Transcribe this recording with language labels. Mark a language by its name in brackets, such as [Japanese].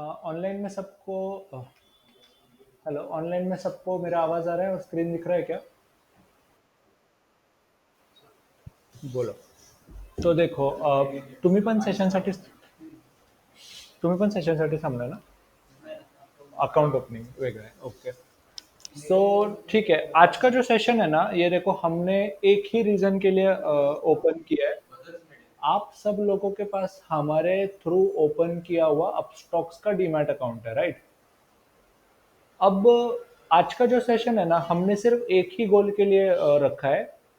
[Hindi] Online में सबको hello, online में सबको मेरा आवाज़ आ रहा है और स्क्रीन दिख रहा है क्या? बोलो। [Marathi] तो देखो, तुम्ही पण सेशनसाठी थांबलाय ना? अकाउंट ओपनिंग वेगळं आहे, ओके। [Hindi] सो ठीक है, आज का जो सेशन है ना, ये देखो हमने एक ही रीजन के लिए ओपन किया है। आप सब लोगों के पास हमारे थ्रू ओपन किया हुआ अपस्टॉक्स का डीमैट अकाउंट है, राइट? अब आज का जो सेशन है ना, हमने सिर्फ एक ही गोल के लिए रखा है।